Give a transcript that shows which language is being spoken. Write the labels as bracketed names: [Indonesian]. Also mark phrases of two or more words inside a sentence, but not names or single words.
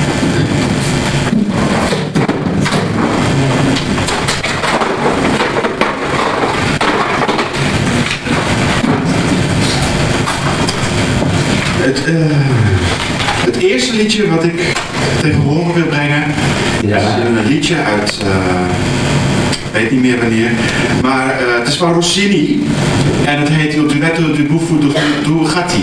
[Dutch] Het eerste liedje wat ik tegen horen wil brengen, is een liedje uit, ik weet niet meer wanneer, maar het is van Rossini en het heet Il duetto du buffo du Gatti.